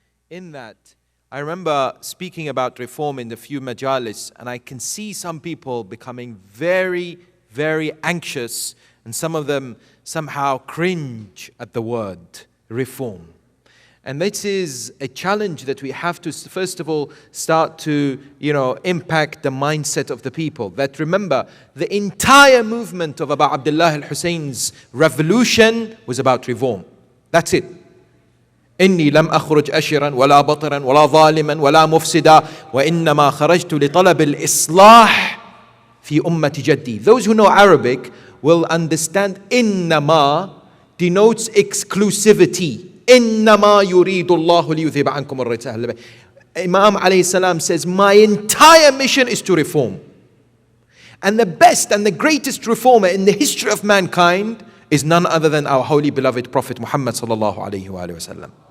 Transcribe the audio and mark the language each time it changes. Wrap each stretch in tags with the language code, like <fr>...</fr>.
<en>In that, I remember speaking about reform in the few majalis, and I can see some people becoming very, very anxious, and some of them somehow cringe at the word reform. And this is a challenge that we have to, first of all, start to, impact the mindset of the people. That remember, the entire movement of Abu Abdullah al-Husayn's revolution was about reform. That's it.</en> <ar>إني لم أخرج أشرا ولا بطرا ولا ظالما ولا مفسدا وإنما خرجت لطلب الإصلاح في أمة جدي.</ar> <en>Those who know Arabic will understand</en> <ar>إنما</ar> <en>denotes exclusivity.</en> <ar>إنما يريد الله ليذهب عنكم الرجس أهل البيت.</ar> <en>Imam</en> <ar>alayhi salam</ar> <en>says, my entire mission is to reform. And the best and the greatest reformer in the history of mankind is none other than our holy beloved Prophet Muhammad</en> <ar>sallallahu alayhi wa sallam.</ar>